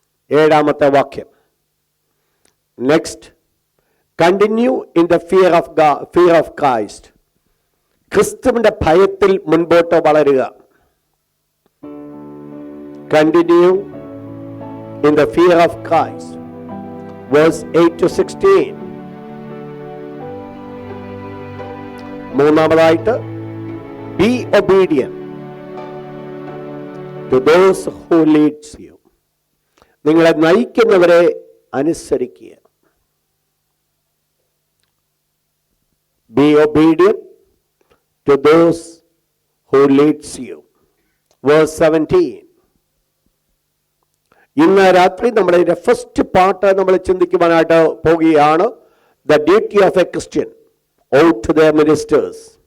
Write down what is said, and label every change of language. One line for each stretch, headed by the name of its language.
Malayalam: 7-ാമത്തെ വാക്യം.
English: Next, continue in the fear of God, fear of Christ.
Malayalam: ക്രിസ്തുവിന്റെ ഭയത്തിൽ മുൻപോട്ട് വളരുക.
English: Continue in the fear of Christ. Verse 8 to 16.
Malayalam: മൂന്നാമതായിട്ട്,
English: be obedient to those who leads you.
Malayalam: നിങ്ങളെ നയിക്കുന്നവരെ അനുസരിക്കുക.
English: Be obedient to those who leads you. Verse 17.
Malayalam: ഇന്ന് രാത്രി നമ്മുടെ ഫസ്റ്റ് പാർട്ട് നമ്മൾ ചിന്തിക്കുവാനായിട്ട് പോകുകയാണ്.
English: The duty of a Christian to their ministers.